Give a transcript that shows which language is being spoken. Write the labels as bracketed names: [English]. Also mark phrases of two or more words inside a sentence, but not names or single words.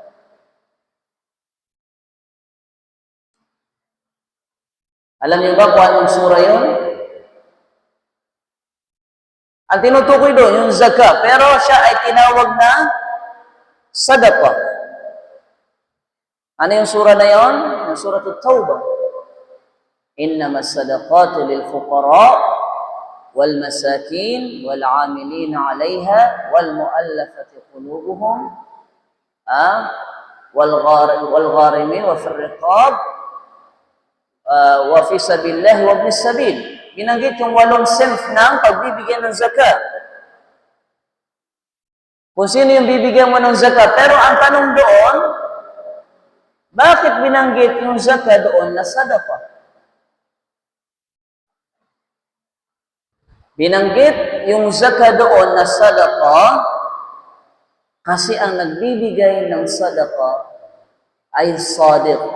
[Filipino] Alam niyo ba kung anong sura yun? Ang tinutukoy doon, yung zakat, pero siya ay tinawag na sadaqah. Ano yung sura na yun? Yung surah At-Tawbah. [Arabic] إنما الصدقات للفقراء والمساكين والعاملين عليها والمؤلفة قلوبهم والغارمين وفي الرقاب وفي سبيل الله وابن السبيل. [Filipino] Binanggit yung 8 self ng pagbibigyan ng zakat. Kung sino yung bibigyan mo ng zakat. Pero ang tanong doon, bakit binanggit yung zakat doon na sadaqah? Binanggit yung zakat doon na sadaqah kasi ang nagbibigay ng sadaqah ay sadiq.